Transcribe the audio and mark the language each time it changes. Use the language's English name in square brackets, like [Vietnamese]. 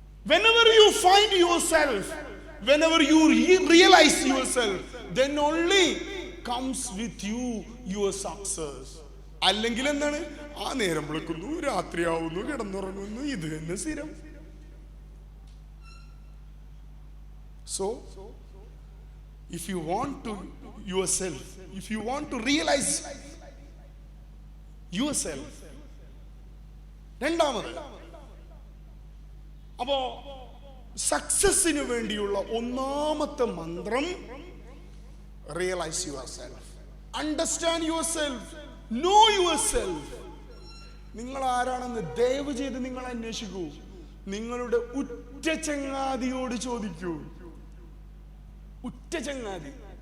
[English] Whenever you find yourself, whenever you realize yourself, then only comes with you your success. [Malayalam] അല്ലെങ്കിൽ എന്താണ്? ആ നേരം വിളിക്കുന്നു, രാത്രിയാവുന്നു, കിടന്നുറങ്ങുന്നു, ഇത് തന്നെ സ്ഥിരം. [English] So if you want to yourself, if you want to realize yourself. [Malayalam] രണ്ടാമത്, അപ്പോ സക്സസിന് വേണ്ടിയുള്ള ഒന്നാമത്തെ മന്ത്രം [English] Realise yourself, understand yourself, know yourself. [Malayalam] നിങ്ങൾ ആരാണെന്ന് ദയവ് ചെയ്ത് നിങ്ങൾ അന്വേഷിക്കൂ. നിങ്ങളുടെ ഉറ്റ ചങ്ങാതിയോട് ചോദിക്കൂ. ഉറ്റ ചങ്ങാതി.